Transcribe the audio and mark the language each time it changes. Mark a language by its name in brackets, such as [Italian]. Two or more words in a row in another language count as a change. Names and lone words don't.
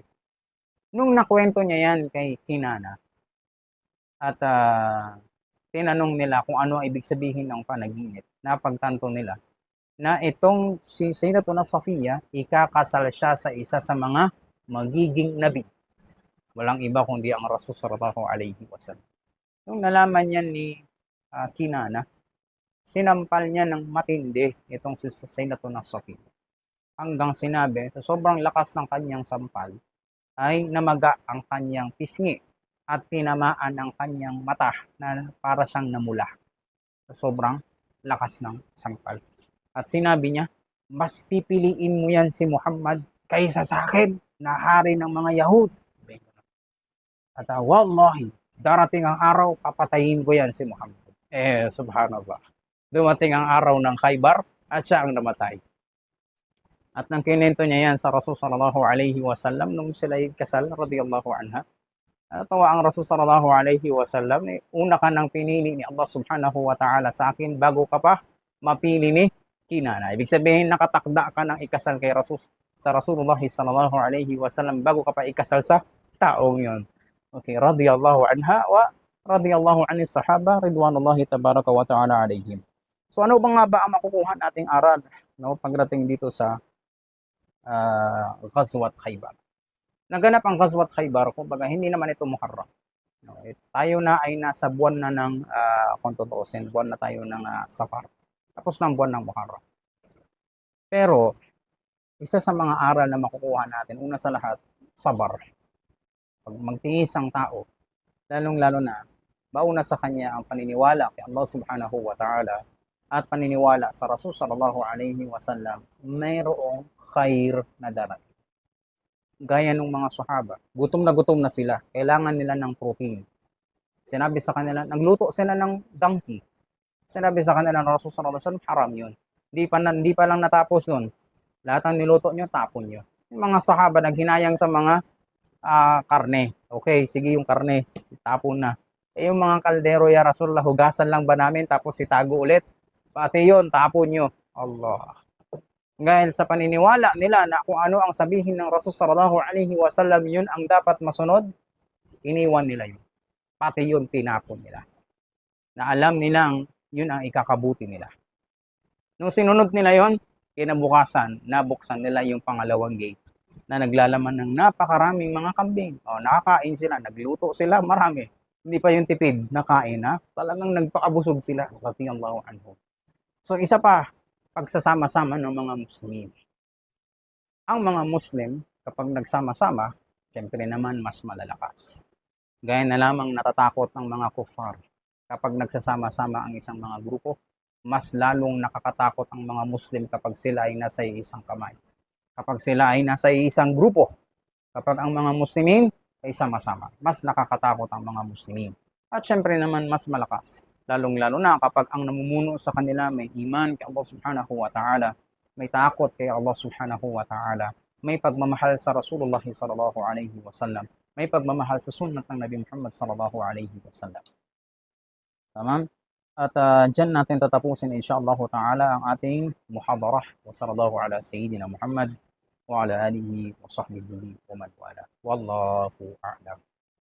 [Filipino] Nung nakwento niya yan kay Kinana at tinanong nila kung ano ibig sabihin ng panaginip, napagtanto nila na itong si Sayyidatuna Safiya, ikakasal siya sa isa sa mga magiging nabi. Walang iba kundi ang Rasul [Arabic] صلى الله عليه وسلم. [Filipino] Nung nalaman niya ni Kinana, sinampal niya ng matindi itong si Sayyidatuna Safiya. Hanggang sinabi, sa sobrang lakas ng kanyang sampal, ay namaga ang kanyang pisngi at tinamaan ang kanyang mata na para siyang namula. Sa sobrang lakas ng sampal. At sinabi niya, mas pipiliin mo yan si Muhammad kaysa sa akin na hari ng mga Yahud. At wallahi, darating ang araw, papatayin ko yan si Muhammad. Subhanallah. Dumating ang araw ng Khaybar at siya ang namatay. At nang kinento niya yan sa Rasul [Arabic] صلى الله عليه وسلم [Filipino] nung sila kasal, [Arabic] رضي الله عنها, [Filipino] Natawa ang Rasul [Arabic] صلى الله عليه وسلم, [Filipino] una ka nang pinili ni Allah [Arabic] سبحانه وتعالى [Filipino] sa akin bago ka pa mapili ni Kinana. Ibig sabihin, nakatakda ka ng ikasal kay Rasul sa Rasulullah [Arabic] صلى الله عليه وسلم [Filipino] bago ka pa ikasal sa taong yon. [Arabic] Okay, رضي الله عنها ورضي الله عن الصحابة رضوان الله تبارك وتعالى عليهم. [Filipino] So ano ba nga ba ang makukuha nating aral no pagdating dito sa Ghazwat Khaybar? Naganap ang Ghazwat Khaybar, kumbaga hindi naman ito Muharram. No, tayo na ay nasa buwan na ng kung tutuusin, buwan na tayo ng Safar. Tapos ng buwan ng Muharram. Pero isa sa mga aral na makukuha natin, una sa lahat, sabar. Pag magtiis ang tao, lalong-lalo na bauna sa kanya ang paniniwala kay Allah [Arabic] سبحانه وتعالى [Filipino] at paniniwala sa Rasul [Arabic] صلى الله عليه وسلم, [Filipino] mayroong khair na darating. Gaya ng mga sahaba, gutom na sila, kailangan nila ng protein. Sinabi sa kanila, nagluto sila ng donkey. Sinabi sa kanila ng Rasul [Arabic] صلى الله عليه وسلم, [Filipino] haram yun. Hindi pa lang natapos nun. Lahat ng niluto nyo, tapon nyo. Yung mga sahaba naghinayang sa mga karne. Okay, sige yung karne, tapon na. Yung mga kaldero, [Arabic] يا رسول الله, [Filipino] hugasan lang ba namin tapos itago ulit? Pati yun, tapon nyo. Allah. Dahil sa paniniwala nila na kung ano ang sabihin ng Rasul [Arabic] صلى الله عليه وسلم, [Filipino] yun ang dapat masunod, iniwan nila yun. Pati yun, tinapon nila. Na alam nilang yun ang ikakabuti nila. Nung sinunod nila yun, kinabukasan, nabuksan nila yung pangalawang gate na naglalaman ng napakaraming mga kambing. O, nakakain sila, nagluto sila, marami. Hindi pa yung tipid, nakain na. Talagang nagpakabusog sila. [Arabic] رضي الله عنه. [Filipino] So, isa pa, pagsasama-sama ng mga Muslim. Ang mga Muslim, kapag nagsama-sama, syempre naman mas malalakas. Gaya na lamang natatakot ng mga kuffar. Kapag nagsasama-sama ang isang mga grupo, mas lalong nakakatakot ang mga Muslim kapag sila ay nasa isang kamay. Kapag sila ay nasa isang grupo, kapag ang mga Muslimin ay sama-sama, mas nakakatakot ang mga Muslimin. At syempre naman mas malakas. Lalong-lalo na kapag ang namumuno sa kanila may iman kay Allah [Arabic] سبحانه وتعالى, [Filipino] may takot kay Allah [Arabic] سبحانه وتعالى, [Filipino] may pagmamahal sa Rasulullah [Arabic] صلى الله عليه وسلم, [Filipino] may pagmamahal sa sunnat ng Nabi Muhammad [Arabic] صلى الله عليه وسلم. [Filipino] Tamam? At dyan natin tatapusin [Arabic] إن شاء الله تعالى [Filipino] ang ating muhadarah. [Arabic] وصلى الله على سيدنا محمد وعلى آله وصحبه ومن والى. والله أعلم.